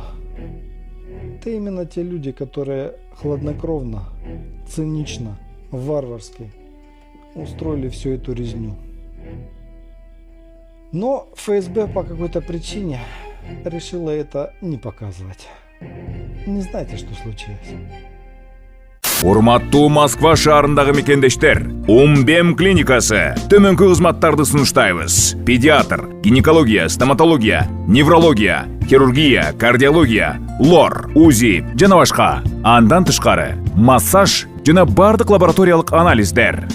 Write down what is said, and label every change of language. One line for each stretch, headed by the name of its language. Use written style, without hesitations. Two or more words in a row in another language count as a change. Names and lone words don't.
Russian: Это именно те люди, которые хладнокровно, цинично, варварски устроили всю эту резню. Но ФСБ по какой-то причине решила это не показывать. Не знаете, что случилось?
Kyrgyz: Урматтуу Москва шаарындагы мекендештер, Умбем клиникасы төмөнкү кызматтарды сунуштайбыз. Педиатр, гинекология, стоматология, неврология, хирургия, кардиология, лор, УЗИ жана башка. Андан тышкары массаж жана бардык лабораториялык анализдер.